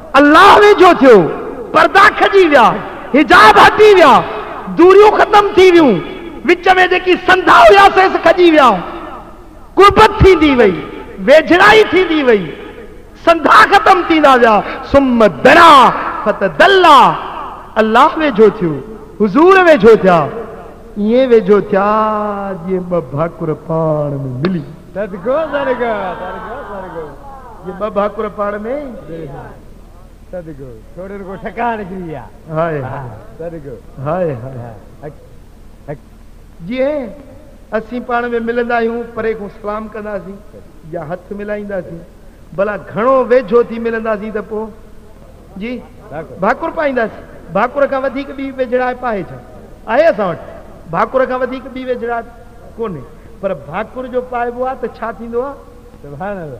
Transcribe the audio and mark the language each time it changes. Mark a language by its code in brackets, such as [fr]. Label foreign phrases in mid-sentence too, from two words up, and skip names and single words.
[sd] अल्लाह वेझो थियो, पर्दा खजी विया, हिजाब हटी विया, दूरियूं खत्म थी वियूं, विच में जेकी संधा हुयासीं खजी विया, कुर्बत थींदी वई, वेझड़ाई थींदी वई, संधा खत्म थींदा विया। [ar] ثم دنا فتدلى, [sd] अल्लाह वेझो थियो, हुजूर वेझो थिया, ये वेझो थिया जीअं ॿ भाकुर पाण में मिली। सदगो सदगो सदगो सदगो, ये ॿ भाकुर पाण में सदगो, थोड़े को ठकान किया। हाय सदगो हाय हाय। जीअं असीं पाण में मिलंदा आहियूं, परे खां सलाम कंदासीं या हथ मिलाईंदासीं, भला घणो वेझो थी मिलंदासीं त पोइ जी भाकुर पाईंदासीं। भाकुर खां वधीक ॿी वेझड़ा पाए छा आहे असां वटि? भाकुर खां वधीक ॿी वेझड़ा कोन्हे, पर भाकुर जो पाइबो आहे त छा थींदो आहे?